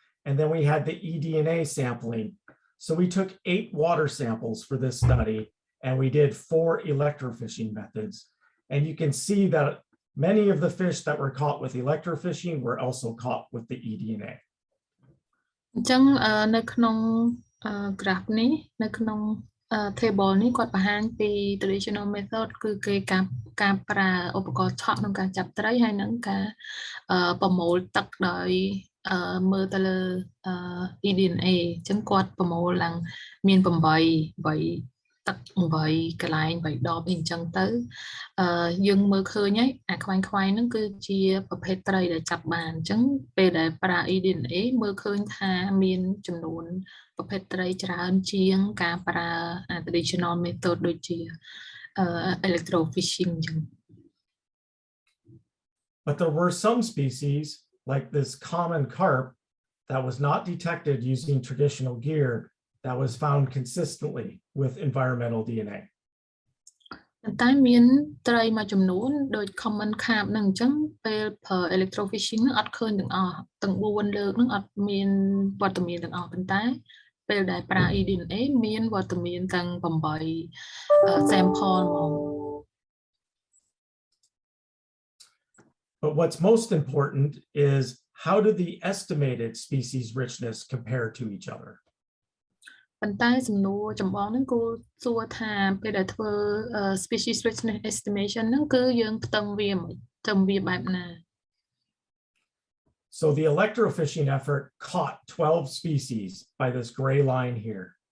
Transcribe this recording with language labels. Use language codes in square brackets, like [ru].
[en] And then we had the eDNA sampling. So we took 8 water samples for this study, and we did 4 electrofishing methods. And you can see that many of the fish that were caught with electrofishing were also caught with the eDNA. [km] អញ្ចឹងនៅក្នុង graph នេះនៅក្នុង table នេះគាត់បង្ហាញពី traditional method គឺគេការប្រើឧបករណ៍ឆក់ក្នុងការចាប់ត្រីហើយនឹងការប្រមូលទឹកដោយមើលទៅលើ eDNA អញ្ចឹងគាត់ប្រមូលឡើងមាន 8 ទឹក8កន្លែង3ដបអីអញ្ចឹងទៅយើងមើលឃើញហើយអាខ្វែងហ្នឹងគឺជាប្រភេទត្រីដែលចាប់បានអញ្ចឹងពេលដែលប្រើ eDNA មើលឃើញថាមានចំនួនប្រភេទត្រីច្រើនជាងការប្រើ traditional method ដូចជា electrofishing អញ្ចឹង [en] But there were some species like this common carp that was not detected using traditional gear that was found consistently with environmental DNA. [km] តែមានត្រីមួយចំនួនដូច common carp ហ្នឹងអញ្ចឹងពេលប្រើ electrofishing ហ្នឹងអត់ឃើញទាំងអស់ទាំង4លើកហ្នឹងអត់មានវត្តមានទាំងអស់ប៉ុន្តែពេលដែលប្រើ eDNA មានវត្តមានទាំង8 sample មក [en] But what's most important is how do the estimated species richness compare to each other? [km] ប៉ុន្តែសំណួរចម្បងហ្នឹងគួរសួរថាពេលដែលធ្វើ species richness estimation ហ្នឹងគឺយើងផ្ទឹមវាបែបណា [en] So the electrofishing effort caught 12 species by this gray line here.